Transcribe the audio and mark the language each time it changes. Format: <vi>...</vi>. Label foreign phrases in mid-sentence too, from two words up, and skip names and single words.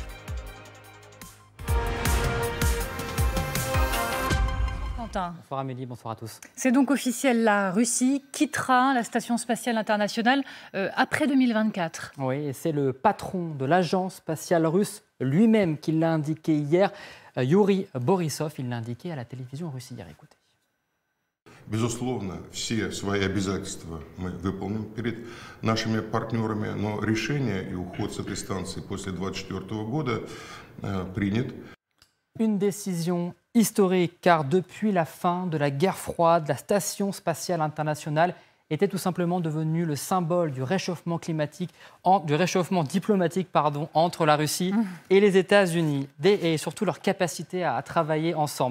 <fr>Bonsoir Amélie, bonsoir à tous. C'est donc officiel, la Russie quittera la Station spatiale internationale après 2024. Oui, et c'est le patron de l'agence spatiale russe lui-même qui l'a indiqué hier, Yuri Borisov. Il l'a indiqué à la télévision russe hier. Écoutez.</fr> <ru>Безусловно, все свои обязательства мы выполним перед нашими партнерами, но решение и уход с этой станции после 2024 года принят.</ru> <fr>Une décision historique, car depuis la fin de la guerre froide, la Station spatiale internationale était tout simplement devenue le symbole du réchauffement climatique, du réchauffement diplomatique entre la Russie et les États-Unis, et surtout leur capacité à travailler ensemble.</fr>